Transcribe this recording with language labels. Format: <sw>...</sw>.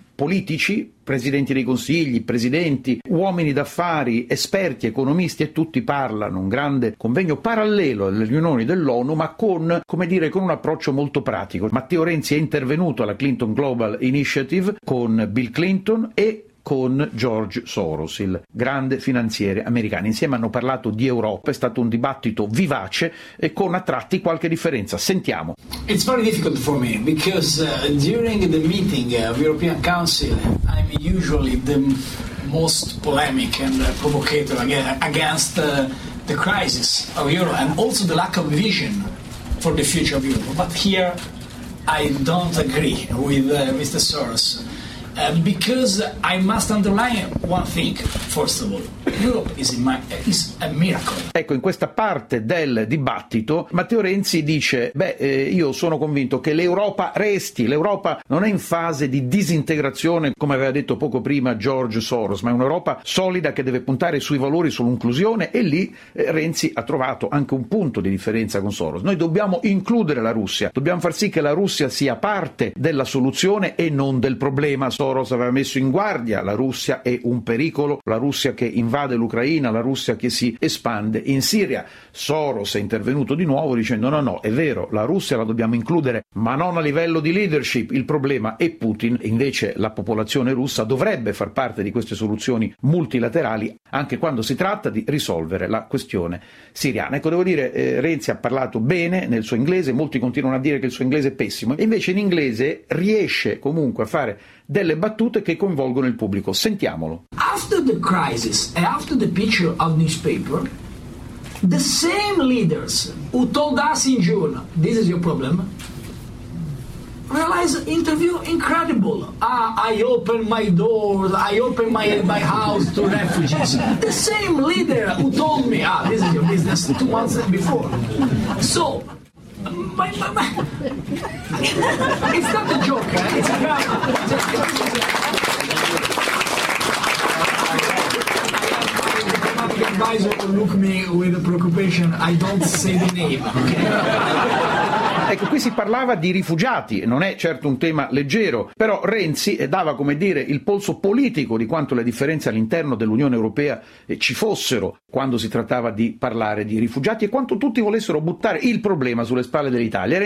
<it>politici, presidenti dei consigli, presidenti, uomini d'affari, esperti, economisti, e tutti parlano, un grande convegno parallelo alle riunioni dell'ONU, ma con, come dire, con un approccio molto pratico. Matteo Renzi è intervenuto alla Clinton Global Initiative con Bill Clinton e con George Soros, il grande finanziere americano. Insieme hanno parlato di Europa, è stato un dibattito vivace e con a tratti qualche differenza. Sentiamo.</it> <en>It's very difficult for me because during the meeting of European Council I'm usually the most polemic and provocator against the crisis of Euro and also the lack of vision for the future of Europe. But here I don't agree with Mr. Soros. Because I must underline one thing, first of all. Europe is a miracle.</en> <it>Ecco, in questa parte del dibattito Matteo Renzi dice: io sono convinto che l'Europa resti, l'Europa non è in fase di disintegrazione, come aveva detto poco prima George Soros, ma è un'Europa solida che deve puntare sui valori, sull'inclusione, e lì Renzi ha trovato anche un punto di differenza con Soros. Noi dobbiamo includere la Russia, dobbiamo far sì che la Russia sia parte della soluzione e non del problema. Soros aveva messo in guardia: la Russia è un pericolo, la Russia che invade l'Ucraina, la Russia che si espande in Siria. Soros è intervenuto di nuovo dicendo: no, è vero, la Russia la dobbiamo includere, ma non a livello di leadership, il problema è Putin. Invece la popolazione russa dovrebbe far parte di queste soluzioni multilaterali, anche quando si tratta di risolvere la questione siriana. Ecco, devo dire, Renzi ha parlato bene nel suo inglese, molti continuano a dire che il suo inglese è pessimo, invece in inglese riesce comunque a fare delle battute che coinvolgono il pubblico. Sentiamolo.</it> <en>After the crisis and after the picture of newspaper, the same leaders who told us in June this is your problem realize interview incredible. I open my doors, I open my house to refugees. The same leader who told me this is your business 2 months before. So my. It's not a joke, eh? It's a drama. Look me with preoccupation, I don't say the name.</en> <it>Ecco, qui si parlava di rifugiati, non è certo un tema leggero, però Renzi dava, come dire, il polso politico di quanto le differenze all'interno dell'Unione Europea ci fossero quando si trattava di parlare di rifugiati e quanto tutti volessero buttare il problema sulle spalle dell'Italia.</it>